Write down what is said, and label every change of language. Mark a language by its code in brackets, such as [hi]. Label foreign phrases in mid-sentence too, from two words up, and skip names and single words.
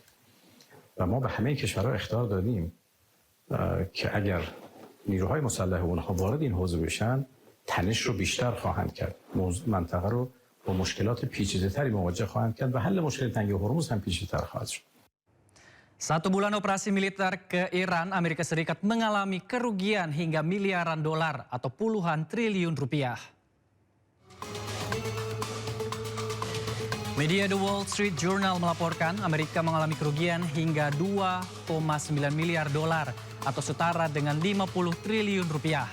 [fa] و ما به همه کشورها اخطار دادیم که اگر نیروهای مسلح اونها وارد این حوزه بشن، تنش رو بیشتر خواهند کرد. منطقه رو با مشکلات پیچیده‌تری مواجه خواهند کرد و حل مشکل تنگه هرمز هم پیچیده‌تر خواهد شد. [id] 1 bulan operasi militer ke Iran, Amerika Serikat mengalami kerugian hingga miliaran dolar atau puluhan triliun rupiah. Media The Wall Street Journal melaporkan Amerika mengalami kerugian hingga 2,9 miliar dolar atau setara dengan 50 triliun rupiah.